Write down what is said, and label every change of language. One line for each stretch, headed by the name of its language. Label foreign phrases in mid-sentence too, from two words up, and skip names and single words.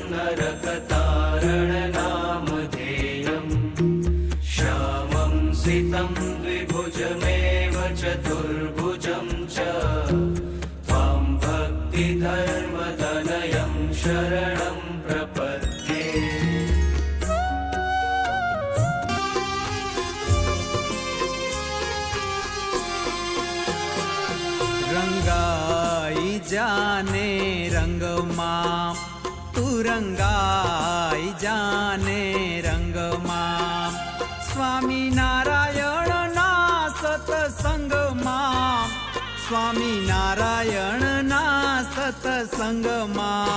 Sanskrit: नरकतारणनामधेयं श्यामं सितं द्विभुजमेव चतुर्भुजं च त्वां भक्तिधर्मतनयं शरणं प्रपद्ये।
Gujarati: રંગાઈ જાને રંગમાં તું રંગાઈ જાને રંગમાં સ્વામી નારાયણ ના સત્સંગમાં સ્વામી નારાયણ ના સત્સંગમાં